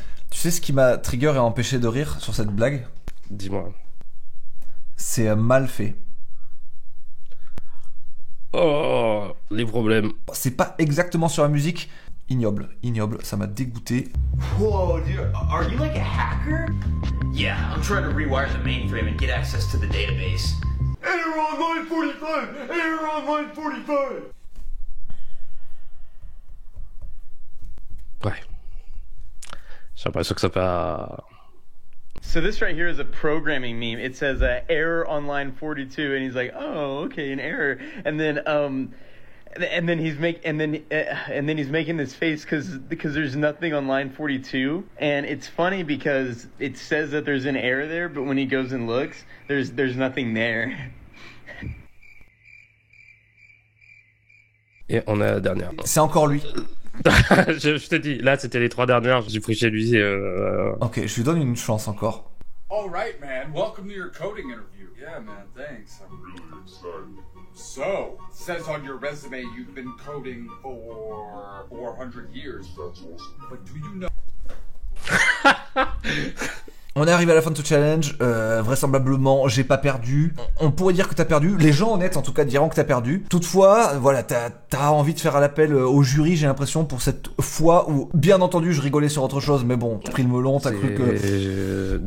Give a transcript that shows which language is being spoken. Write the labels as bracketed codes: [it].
[fr] Tu sais ce qui m'a trigger et empêché de rire sur cette blague? Dis-moi. C'est mal fait. Oh, les problèmes. C'est pas exactement sur la musique. Ignoble, ça m'a dégoûté. [en] Whoa, dude, are you like a hacker? Yeah, I'm trying to rewire the mainframe and get access to the database. Error on line 45! Error on line 45! [fr] Ouais. J'ai l'impression que ça pas... [en] So this right here is a programming meme. It says error on line 42, and he's like, "Oh, okay, an error." And then he's making this face because there's nothing on line 42, and it's funny because it says that there's an error there, but when he goes and looks, there's nothing there. [fr] Et on a la dernière. C'est encore lui. je t'ai dit, là c'était les 3 dernières, j'ai pris chez lui. Ok, je lui donne une chance encore. [en] All right, man. Welcome to your coding interview. Yeah, man. Thanks. I'm really excited. So, it says on your resume you've been coding for 400 years. That's awesome. But do you know... [fr] On est arrivé à la fin de ce challenge, vraisemblablement j'ai pas perdu. On pourrait dire que t'as perdu, les gens honnêtes en tout cas diront que t'as perdu. Toutefois, voilà, t'as envie de faire l'appel au jury, j'ai l'impression, pour cette fois où, bien entendu, je rigolais sur autre chose, mais bon, t'as pris le melon, t'as cru que...